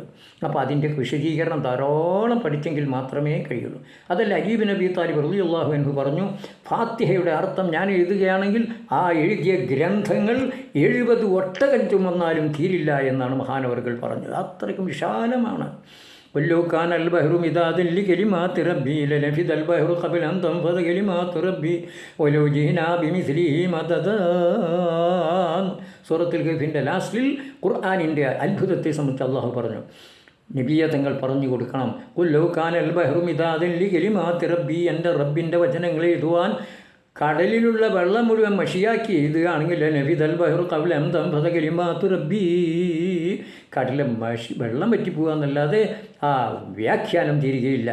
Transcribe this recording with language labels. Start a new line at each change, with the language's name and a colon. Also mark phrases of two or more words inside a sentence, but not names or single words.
Malayalam: അപ്പോൾ അതിൻ്റെ വിശദീകരണം ധാരാളം പഠിച്ചെങ്കിൽ മാത്രമേ കഴിയുള്ളൂ. അതല്ല അലി ഇബ്നു അബീ താലിബ്
Arabic: رضي الله عنه
Malayalam: പറഞ്ഞു, ഫാത്തിഹയുടെ അർത്ഥം ഞാൻ എഴുതുകയാണെങ്കിൽ ആ എഴുതിയ ഗ്രന്ഥങ്ങൾ 70 ഒട്ടകം ചുമന്നാലും തീരില്ല എന്നാണ് മഹാനവറുകൾ പറഞ്ഞത്. അത്രയ്ക്കും വിശാലമാണ്.
Arabic: ولو كان البحر مدادا لكلمات ربي لنفد البحر قبل أن تنفذ كلمات ربي ولو جئنا بمثله مددا.
Malayalam: സൂറത്തുൽ കഹ്ഫിൻ്റെ ലാസ്റ്റിൽ ഖുർആനിൻ്റെ അത്ഭുതത്തെ സംബന്ധിച്ച് അള്ളാഹു പറഞ്ഞു, നബിയെ തങ്ങൾ പറഞ്ഞു കൊടുക്കണം,
Arabic: قل كان البحر مدادا لكلمات ربي,
Malayalam: എൻ്റെ റബ്ബിൻ്റെ വചനങ്ങൾ എഴുതുവാൻ കടലിലുള്ള വെള്ളം മുഴുവൻ മഷിയാക്കി എഴുതുകയാണെങ്കിൽ
Arabic: نفد البحر قبل أن تنفد كلمات ربي,
Malayalam: കടലിലെ വെള്ളം പറ്റിപ്പോവുക എന്നല്ലാതെ ആ വ്യാഖ്യാനം തീരുകയില്ല.